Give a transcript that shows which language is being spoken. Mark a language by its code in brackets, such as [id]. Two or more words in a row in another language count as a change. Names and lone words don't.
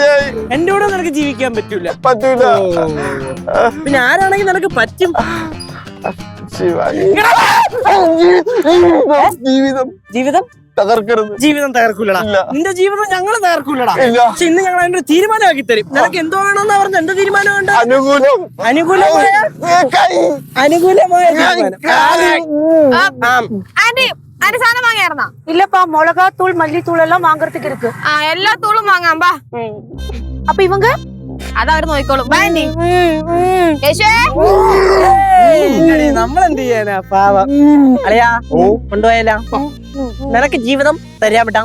[ml] എന്റെ കൂടെ നിനക്ക് ജീവിക്കാൻ പറ്റൂല പിന്നെ ആരാണെങ്കിൽ നിനക്ക് പറ്റും ജീവിതം തകർക്കരുത് ജീവിതം തകർക്കൂലടാ നിന്റെ ജീവിതം ഞങ്ങള് തകർക്കൂലടാ പക്ഷെ ഇന്ന് ഞങ്ങൾ അതിന്റെ തീരുമാനമാക്കി തരും നിനക്ക് എന്തോ വേണമെന്ന് പറഞ്ഞ എന്താ തീരുമാനം ഉണ്ട് അനുകൂലമായ സാധനം വാങ്ങിയായിരുന്നാ [ta] இல்லப்பா மிளகாத்தூள் மல்லித்தூள் எல்லாம் வாங்குறதுக்கு இருக்கு [ml] എല്ലാ തൂളും വാങ്ങാം ബാ [ta] அப்ப இவங்க [ml] അതവര് നോക്കിക്കോളും ബാൻഡി നമ്മളെന്ത് ചെയ്യാനാ പാവം അളിയാ കൊണ്ടുപോയാലോ നിനക്ക് ജീവിതം തരാ